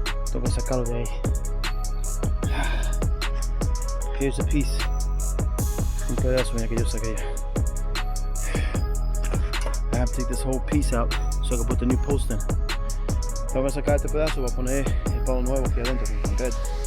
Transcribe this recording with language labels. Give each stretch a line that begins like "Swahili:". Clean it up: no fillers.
Spanish: Tengo que sacarlo de ahí.
English: Here's a piece.
Spanish: Un pedazo, mira que yo saqué ya.
English: I have to take this whole piece out so I can put the new post in.
Spanish: Tengo que sacar este pedazo para poner el palo nuevo aquí adentro, concreto.